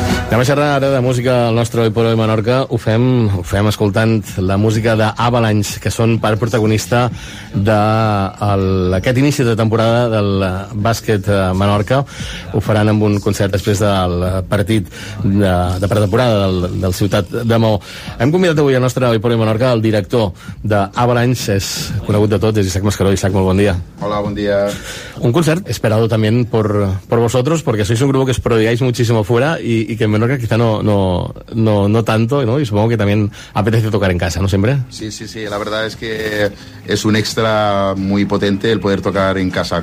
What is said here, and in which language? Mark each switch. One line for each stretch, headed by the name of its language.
Catalan: Anem a xerrar ara de música al nostre Hoy por Hoy Menorca. Ho fem escoltant la música d'Avalanche, que són part protagonista d'aquest inici de temporada del bàsquet Menorca. Ho faran amb un concert després del partit de pretemporada del Ciutat de Mou. Hem convidat avui al nostre Hoy por Hoy Menorca el director d'Avalanche, és conegut de tots, és Isaac Mascaró. Isaac, molt bon dia. Hola, bon dia.
Spanish: Un concert esperado también por vosotros, porque sois un grupo que os prodigáis muchísimo fuera y que en Menorca quizá no tanto, ¿no? Y supongo que también apetece tocar en casa, ¿no? Siempre. Sí, sí, sí. La verdad es que es un extra muy potente el poder tocar en casa.